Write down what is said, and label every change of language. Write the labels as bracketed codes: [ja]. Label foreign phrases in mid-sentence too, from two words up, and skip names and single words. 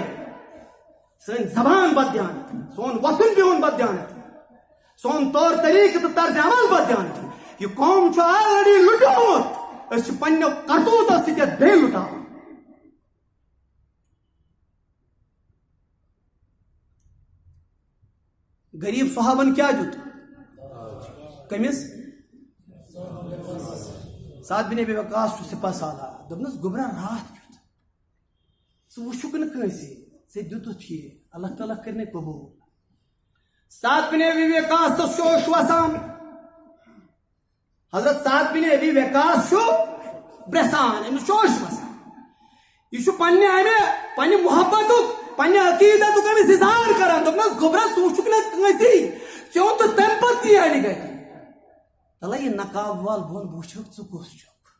[ks] سٲنۍ زبان بددیانت سون وۄتھُن بِہُن بددیانت سون طور طریقہٕ تہٕ طرزِ عمل بددیانت. یہ قوم چھُ آلریڈی لُٹیومُت. أسۍ چھِ پننیو کرتوٗتو سۭتۍ یتھ بیٚیہِ لُٹاوان. غریب صحابن کیٛاہ دیُت کٔمِس سعد بن ابی وقاص چھُ سپاہ سالار. دوٚپنس گوٚبرا راتھ کیُتھ ژٕ وٕچھُکھ نہٕ کٲنٛسے ژےٚ دیُتُتھ یہِ اللہ تعالیٰ کٔرنَے قبوٗل. سعد بن ابی وقاصس شوش وسان. حضرت سعد بن ابی وقاص چھُ برٛیسان أمِس شوش وسان. یہِ چھُ پننہِ محبتُک پننہِ عقیٖدتُک أمِس اظہار کران. دوٚپنس گوٚبرا ژٕ وٕچھُکھ نہٕ کٲنٛسے ژےٚ اوٚن تہٕ تمہِ پتہٕ تہِ اَڑِ گٹہِ. تلہ یہِ نقاب وال بۄن بہٕ وٕچھکھ ژٕ کُس چھُکھ.